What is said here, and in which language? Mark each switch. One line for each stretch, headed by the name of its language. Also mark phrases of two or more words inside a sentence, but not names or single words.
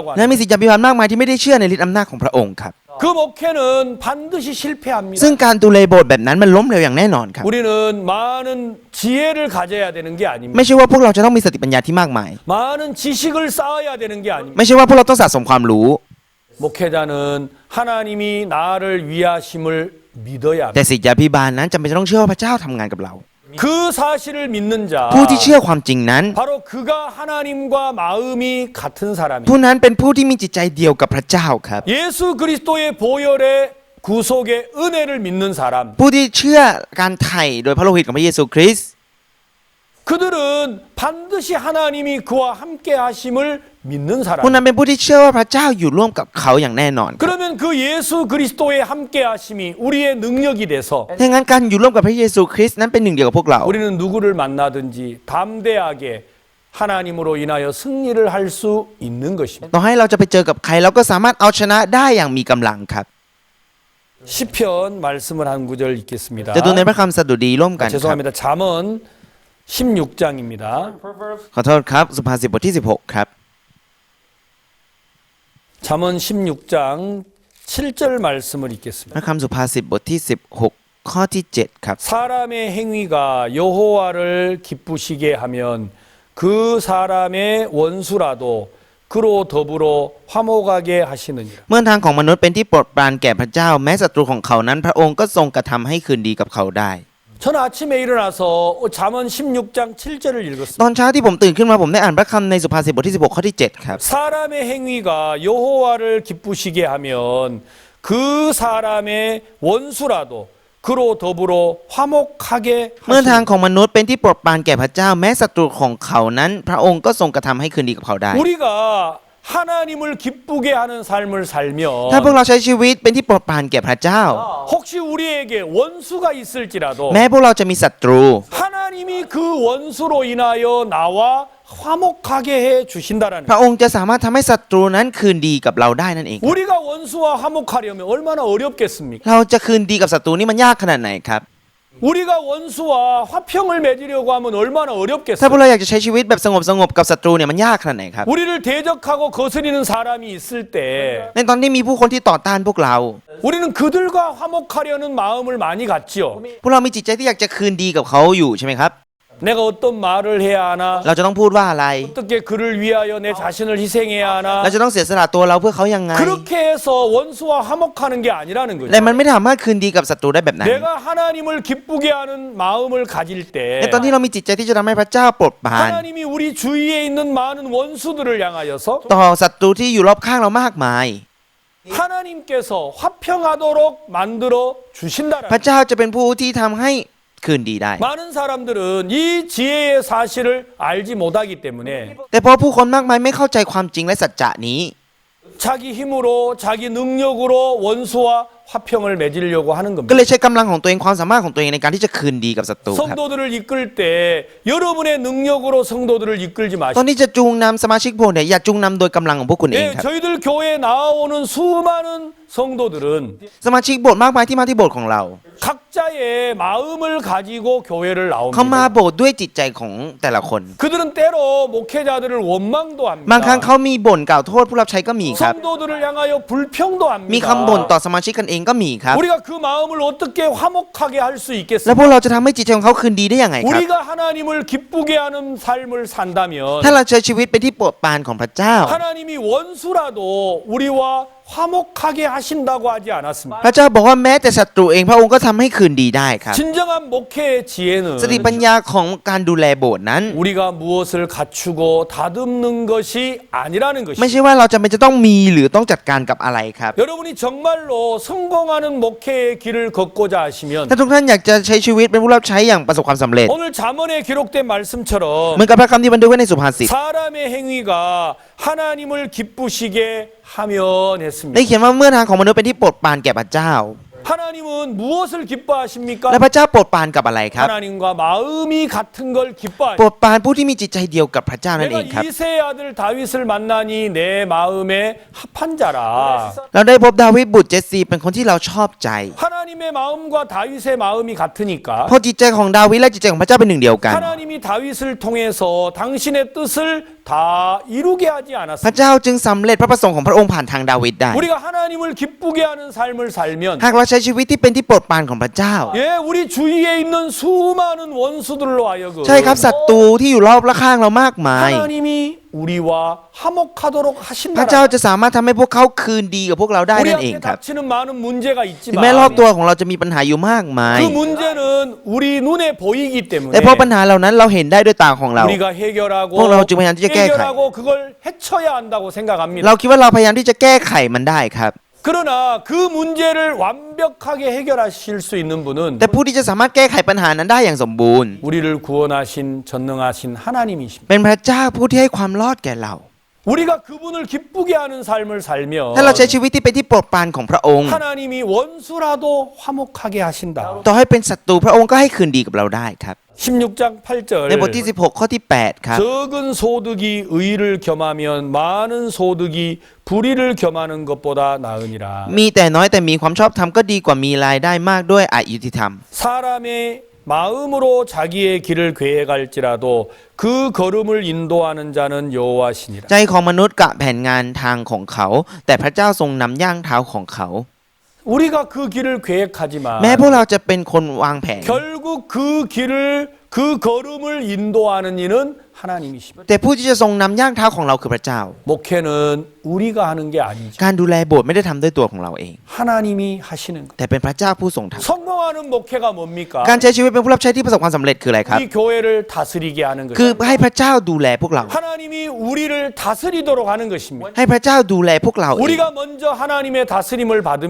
Thai: และ
Korean: 합니다.
Thai: มีศิษยาภิบาลมากมายที่ไม่ได้เชื่อในฤทธิ์อำนาจของพระองค์ครับ
Korean: 그 목회는 반드시 실패합니다.
Thai: ซึ่งการดูแลโบสถ์แบบนั้นมันล้มเหลวอย่างแน่นอนครับ
Korean: 우리는 많은 지혜를 가져야 되는 게 아닙니다.
Thai: ไม่ใช่ว่าพวกเราจะต้องมีสติปัญญาที่มากมาย
Korean: 많은 지식을 쌓아야 되는 게 아닙니다.
Thai: ไม่ใช่ว่าพวกเราต้องสะสมความรู้
Korean: 목회자는 하나님이 나를 위하심을 믿어야
Thai: แต่
Korean: 합니다.
Thai: ศิษยาภิบาลนั้นจำเป็นจะต้องเชื่อว่าพระเจ้าทำงานกับเรา
Korean: 그 사실을 믿는 자
Thai: ผู้ที่เชื่อความจริงนั้น
Korean: 바로 그가 하나님과 마음이 같은 사람입니다.
Thai: ผู้นั้นเป็นผู้ที่มีจิตใจเดียวกับพระเจ้าครับ
Korean: 예수 그리스도의 보혈의 구속의 은혜를 믿는 사람
Thai: ผู้ที่เชื่อการไถ่โดยพระโลหิตของพระเยซูคริสต์
Korean: 그들은 반드시 하나님이 그와 함께 하심을 믿는
Thai: พวก
Korean: 사람.
Thai: นั้นเป็นผู้ที่เชื่อว่าพระเจ้าอยู่ร่วมกับเขาอย่างแน่นอน
Korean: 그러면 그 예수 그리스도의 함께 하심이 우리의 능력이 돼서
Thai: ถ้างั้นการอยู่ร่วมกับพระเยซูคริสต์นั้นเป็นหนึ่งเดียวกับพวกเรา
Korean: 우리는 누구를 만나든지 담대하게 하나님으로 인하여 승리를 할 수 있는 것입니다.
Thai: ต่อให้เราจะไปเจอกับใครเราก็สามารถเอาชนะได้อย่างมีกำลังครับ
Korean: 시편 말씀을 한 구절 읽겠습니다.
Thai: จะดูในพระคำสดุดีร่วมกันครับ
Korean: 죄송합니다. 잠언 16장입니다.
Thai: ขอโทษครับสุภาษิตบทที่16ครับ
Korean: 잠언 16장 7절 말씀을
Thai: พ
Korean: 읽겠습니다.
Thai: ระคำสุภาษิตบทที่16ข้อที่7ครับ
Korean: 사람의 행위가 여호와를 기쁘시게 하면 그 사람의 원수라도 그로 더불어 화목하게 하시느니라.
Thai: เมื่อทางของมนุษย์เป็นที่โปรดปรานแก่พระเจ้าแม้ศัตรูของเขานั้นพระองค์ก็ทรงกระทำให้คืนดีกับเขาได้
Korean: 저는 아침에 일어나서 잠언 16장 7절을 읽었습니다.
Thai: ตอนเช้าที่ผมตื่นขึ้นมาผมได้อ่านพระคำในสุภาษิตบทที่16ข้อที่7ครับ
Korean: 사람의 행위가 여호와를 기쁘시게 하면 그 사람의 원수라도 그로 더불어 화목하게
Thai: เมื่อทาง
Korean: 하시느니라.
Thai: ของมนุษย์เป็นที่โปรดปรานแก่พระเจ้าแม้ศัตรูของเขานั้นพระองค์ก็ทรงกระทำให้คืนดีกับเขาได้
Korean: 우리가 하나님을 기쁘게 하는 삶을 살면
Thai: ถ้าพวกเราใช้ชีวิตเป็นที่โปรดปรานแก่พระเจ้า
Korean: 혹시 우리에게 원수가 있을지라도
Thai: แม้พวกเราจะมีศัตรู
Korean: 하나님이 그 원수로 인하여 나와 화목하게 해 주신다라는
Thai: พระองค์จะสามารถทำให้ศัตรูนั้นคืนดีกับเราได้นั่นเอง
Korean: 우리가 원수와 화목하려면 얼마나 어렵겠습니까?
Thai: เราจะคืนดีกับศัตรูนี่มันยากขนาดไหนครับ
Korean: 우리가 원수와 화평을 맺으려고 하면 얼마나
Thai: ถ้าพวก
Korean: 어렵겠어요?
Thai: เราอยากจะใช้ชีวิตแบบสงบกับศัตรูเนี่ยมันยากขนาดไหนครับ
Korean: 우리를 대적하고 거스리는 사람이 있을 때
Thai: ในตอนที่มีผู้คนที่ต่อต้านพวกเรา
Korean: 우리는 그들과 화목하려는 마음을 많이 갖지요.
Thai: พวกเรามีจิตใจที่อยากจะคืนดีกับเขาอยู่ใช่ไหมครับ
Korean: 내가 어떤 말을 해야 하나?
Thai: เราจะต้องพูดว่าอะไร
Korean: 어떻게 그를 위하여 내 자신을 희생해야 하나?
Thai: เราจะต้องเสียสละตัวเราเพื่อเขายังไง
Korean: 그렇게 해서 원수와 화목하는 게 아니라는
Thai: แต่
Korean: 거죠.
Thai: มันไม่สามารถคืนดีกับศัตรูได้แบบนั้น
Korean: 내가 하나님을 기쁘게 하는 마음을 가질
Thai: ใน
Korean: 때
Thai: ตอนที่เรามีจิตใจที่จะทำให้พระเจ้าโปรดปราน
Korean: 하나님이 우리 주위에 있는 많은 원수들을 향하여서
Thai: ต่อศัตรูที่อยู่รอบข้างเรามากมาย
Korean: 하나님께서 화평하도록 만들어
Thai: พ
Korean: 주신다라는
Thai: ระเจ้าจะเป็นผู้ที่ทำให้คืนดีได้
Korean: 많은 사람들은 이 지혜의 사실을 알지 못하기 때문에
Thai: แต่เพราะผู้คนมากมายไม่เข้าใจความจริงและสัจจะนี้
Korean: 자기 힘으로 자기 능력으로 원수와 화평을 맺으려고 하는
Thai: ก็
Korean: 겁니다.
Thai: เลยใช้กำลังของตัวเองความสามารถของตัวเองในการที่จะคืนดีกับศัตรูครับ
Korean: 성도들을 이끌 때 여러분의 능력으로 성도들을 이끌지
Thai: ตอน
Korean: 마시고
Thai: ที่จะจูงนำสมาชิกโบสถ์เนี่ยอย่าจูงนำโดยกำลังของพวกคุณเอง
Korean: 예,
Thai: ครับ
Korean: 저희들 교회에 나오는 수많은 성도들은
Thai: สมาชิกโบสถ์มากมายที่มาที่โบสถ์ของเรา
Korean: 각자의 마음을 가지고 교회를
Thai: เขามา
Korean: 나옵니다.
Thai: โบสถ์ด้วยจิตใจของแต่ละคน
Korean: 그들은 때로 목회자들을 원망도
Thai: บางครั้ง
Korean: 합니다.
Thai: เขามีบ่นกล่าวโทษผู้รับใช้ก็มีครับ
Korean: 성도들을 향하여 불평도
Thai: มีคำบ่น
Korean: 합니다.
Thai: ต่อสมาชิกกันเองก็มีครับ
Korean: 우리가 그 마음을 어떻게 화목하게 할 수
Thai: แล้ว
Korean: 있겠습니까?
Thai: พวกเราจะทำให้จิตใจของเขาคืนดีได้ยังไงครับ
Korean: 우리가 하나님을 기쁘게 하는 삶을 산다면
Thai: ถ้าเราใช้ชีวิตเป็นที่โปรดปรานของพระเจ้า
Korean: 하나님이 원수라도 우리와 화목하게 하신다고 하지 않았습니다.
Thai: พระเจ้าบอกว่าแม้แต่ศัตรูเองพระองค์ก็ทำให้คืนดีได้ครับ
Korean: 진정한 목회의 지혜는
Thai: สติปัญญาของการดูแลโบสถ์นั้น
Korean: 우리가 무엇을 갖추고 다듬는 것이 아니라는
Thai: ไม่
Korean: 것이
Thai: ใช่ว่าเราจำเป็นจะต้องมีหรือต้องจัดการกับอะไรครับ
Korean: 여러분이 정말로 성공하는 목회의 길을 걷고자 하시면
Thai: ถ้าทุกท่านอยากจะใช้ชีวิตเป็นผู้รับใช้อย่างประสบความสำเร็จ
Korean: 오늘 잠언에 기록된
Thai: เหมื
Korean: 말씀처럼
Thai: อนกับพระคำที่บันทึกไว้ในสุภาษิต
Korean: 사람의 행위가 하나님을 기쁘시게 하면
Thai: ได้
Korean: 했습니다.
Thai: เขียนว่าเมื่อทางของมนุษย์เป็นที่โปรดปรานแก่พระเจ้า
Korean: 하나님은 무엇을 기뻐하십니까?
Thai: และพระเจ้าโปรดปรานกับอะไรครับ
Korean: 하나님과 마음이 같은 걸
Thai: โปร
Korean: 기뻐하십니다.
Thai: ดปรานผู้ที่มีจิตใจเดียวกับพระเจ้านั่นเองครับ
Korean: 내가 이세의 아들 다윗을 만나니 내 마음에 합한 자라.
Thai: เราได้พบดาวิดบุตรเจสซีเป็นคนที่เราชอบใจ
Korean: 하나님의 마음과 다윗의 마음이 같으니까
Thai: เพราะจิตใจของดาวิดและจิตใจของพระเจ้าเป็นหนึ่งเดียวกัน
Korean: 하나님이 다윗을 통해서 당신의 뜻을 다 이루게 하지
Thai: พระ
Korean: 않았습니다.
Thai: เจ้าจึงสำเร็จพระประสงค์ของพระองค์ผ่านทางดาวิดได้
Korean: 우리가 하나님을 기쁘게 하는 삶을 살면
Thai: หากเราใช้ชีวิตที่เป็นที่โปรดปรานของพระเจ้า
Korean: 예, 우리 주위에 있는 수많은 원수들로 하여금
Thai: ใช่ครับศัตรูที่อยู่รอบและข้างเรามากมาย
Korean: 하나님이 우리와 화목하도록
Thai: พระเจ้า
Korean: 하신다.
Thai: จะสามารถทำให้พวกเขาคืนดีกับพวกเราได้นั่นเอง
Korean: 우리한테
Thai: ครับ
Korean: 닥치는 많은 문제가
Thai: ถึงแม้รอบ
Korean: 있지만
Thai: ตัวของเราจะมีปัญหาอยู่มากมาย
Korean: 그 문제는 우리 눈에 보이기
Thai: แต่
Korean: 때문에
Thai: เพราะปัญหาเหล่านั้นเราเห็นได้ด้วยตาของเรา
Korean: 우리가 해결하고
Thai: 그걸 เราจึงพยายามที่จะแก้ไข
Korean: 해결하고 그걸 해쳐야 한다고 생각합니다.
Thai: เราคิดว่าเราพยายามที่จะแก้ไขมันได้ครับ
Korean: 그러나 그 문제를 완벽하게 해결하실 수 있는 분은
Thai: แต่ผู้ที่จะสามารถแก้ไขปัญหานั้นได้อย่างสมบูรณ์
Korean: 우리를 구원하신 전능하신 하나님이십니다.
Thai: เป็นพระเจ้าผู้ที่ให้ความรอดแก่เรา
Korean: 우리가 그분을 기쁘게 하는 삶을 살며
Thai: ถ้าเราใช้ชีวิตที่เป็นที่โปรดปรานของพระองค์
Korean: 하나님이 원수라도 화목하게 하신다.
Thai: ต่อให้เป็นศัตรูพระองค์ก็ให้คืนดีกับเราได้ครับ
Korean: 16장
Thai: ในบทที่
Korean: 8절
Thai: 16 ข้อที่ 8 ครับ
Korean: 적은 소득이 의를 겸하면 많은 소득이 불의를 겸하는 것보다 나으니라.
Thai: มีแต่น้อยแต่มีความชอบธรรมก็ดีกว่ามีรายได้มากด้วยอยุติธรรม
Korean: 사람의 마음으로 자기의 길을 계획할지라도 그 걸음을 인도하는 자는 여호와시니라.
Thai: ใจของมนุษย์กะแผนงานทางของเขา แต่พระเจ้าทรงนำย่างเท้าของเขา
Korean: 우리가 그 길을 계획하지만
Thai: แม้พวกเราจะเป็นคนวางแผน
Korean: 결국 그 길을 그 걸음을 인도하는 이는 하나님이십니다.
Thai: แต่ผู้ที่จะทรงนำย่างเท้าของเราคือพระเจ้า
Korean: 목회는 우리가 하는 게 아니죠.
Thai: การดูแลโบสถ์ไม่ได้ทำด้วยตัวของเราเอง
Korean: 하나님이 하시는 것.
Thai: แต่เป็นพระเจ้าผู้ทรงท
Korean: 성공하는 목회가 뭡니까?
Thai: ำการใช้ชีวิตเป็นผู้รับใช้ที่ประสบความสำเร็จคืออะไรครับ
Korean: 우리 교회를 다스리게 하는
Thai: คือ
Korean: 것입니다.
Thai: ให้พระเจ้าดูแลพวกเรา
Korean: 하나님이 우리를 다스리도록 하는 것입니다.
Thai: ให้พระเจ้าดูแลพวกเราเอง
Korean: 우리가 먼저 하나님의 다스림을 받으면